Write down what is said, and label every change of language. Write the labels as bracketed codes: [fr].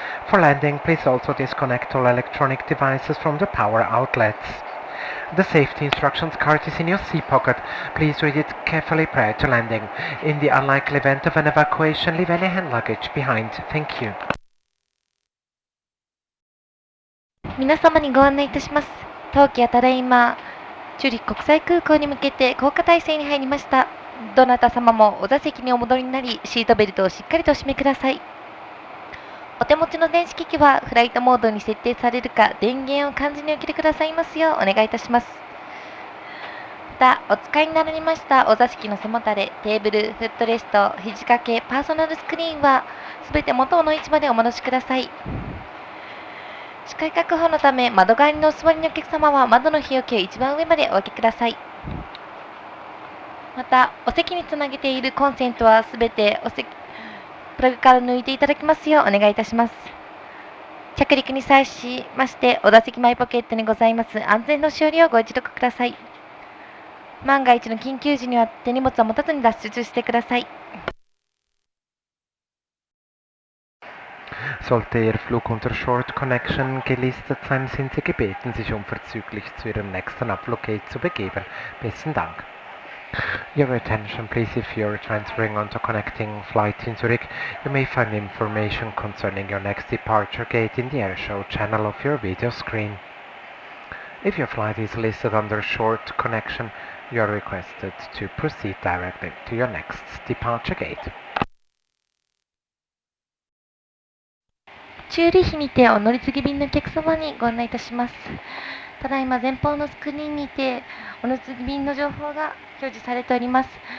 [en] For landing, please also disconnect all electronic devices from the power outlets. The safety instructions card is in your seat pocket. Please read it carefully prior to landing. In the unlikely event of an evacuation, leave any hand luggage behind. Thank you. [ja] 皆様にご案内いたします。当機はただいまチューリッヒ国際空港に向けて降下態勢に入りました。どなた様もお座席にお戻りになり、シートベルトをしっかりとお締めください。お手持ちの電子機器はフライトモードに設定されるか、電源を完全にお切りくださいますようお願いいたします。また、お使いになられましたお座席の背もたれ、テーブル、フットレスト、肘掛け、パーソナルスクリーンはすべて元の位置までお戻しください。視界確保のため、窓側にお座りのお客様は窓の日よけを一番上までお開けください。また、お席につなげているコンセントはすべてプラグから抜いていただきますようお願いいたします。着陸に際しまして、お座席前ポケットにございます安全のしおりをご一読ください。万が一の緊急時には手荷物を持たずに脱出してください。 [de] Sollte Ihr Flug unter Short Connection gelistet sein, sind Sie gebeten, sich unverzüglich zu Ihrem nächsten Abfluggate zu begeben. Besten Dank. [en] Your attention please, if you're transferring onto connecting flight in Zurich, you may find information concerning your next departure gate in the airshow channel of your video screen. If your flight is listed under short connection, you are requested to proceed directly to your next departure gate. [ja] チューリッヒにてお乗り継ぎ便のお客様にご案内いたします。ただいま前方のスクリーンにてお乗り継ぎ便の情報が表示されております。